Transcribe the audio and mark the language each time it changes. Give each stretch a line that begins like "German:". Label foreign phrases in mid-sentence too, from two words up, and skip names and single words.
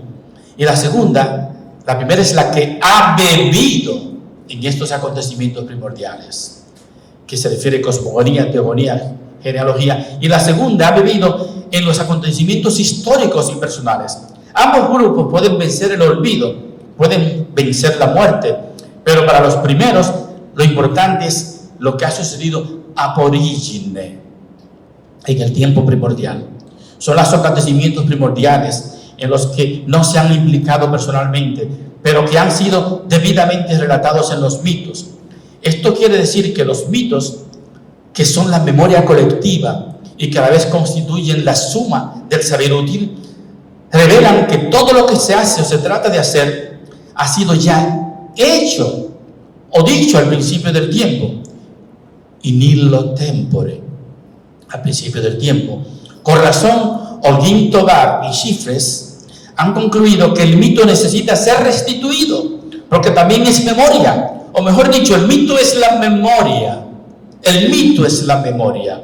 Spanish: Y la segunda, la primera es la que ha bebido en estos acontecimientos primordiales, que se refiere a cosmogonía, teogonía, genealogía. Y la segunda ha bebido en los acontecimientos históricos y personales. Ambos grupos pueden vencer el olvido, pueden vencer la muerte, pero para los primeros lo importante es lo que ha sucedido
Latin: ab origine,
Spanish: en el tiempo primordial. Son los acontecimientos primordiales en los que no se han implicado personalmente, pero que han sido debidamente relatados en los mitos. Esto quiere decir que los mitos, que son la memoria colectiva y que a la vez constituyen la suma del saber útil, revelan que todo lo que se hace o se trata de hacer ha sido ya hecho o dicho al principio del tiempo.
Latin: In illo tempore,
Spanish: al principio del tiempo. Con razón, Holguín Tobar y Chiffres han concluido que el mito necesita ser restituido, porque también es memoria, o mejor dicho, el mito es la memoria. El mito es la memoria.